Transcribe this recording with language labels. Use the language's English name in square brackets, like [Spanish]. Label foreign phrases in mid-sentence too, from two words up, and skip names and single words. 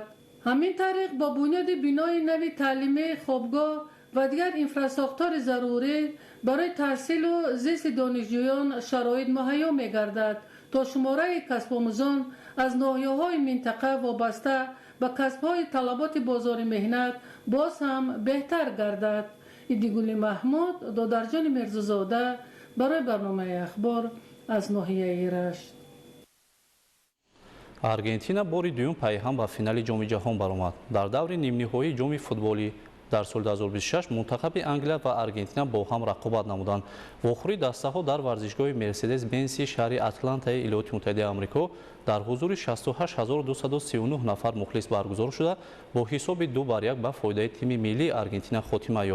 [Persian] همین طریق با بنیاد بینای نوی تعلیمی خوابگاه و دیگر انفراساختار ضروری برای تحصیل و زیست دانشجویان شرایط مهیا می گردد تا شماره کسب آموزان از ناحیه‌های منطقه وابسته به کسب‌های طلبات بازار مهنت باز هم بهتر گردد. ایدیگولی محمود، دادرجان مرزازاده برای برنامه اخبار از ناحیه رشت. [Tajik] аргентина бори дуюм пайҳам ба финали ҷоми ҷаҳон баромад. дар даври нимниҳоии ҷоми футболӣ дар соли 2026 мунтахаби англия ва аргентина бо ҳам рақобат намуданд. вохӯри дастаҳо дар варзишгоҳи мерседес бенси шаҳри атлантаи иёлоти муттаҳидаи амрико дар ҳузури 68239 нафар мухлис баргузор шуда бо ҳисоби 2-1 ба фоидаи тими миллии аргентина хотима ёфт.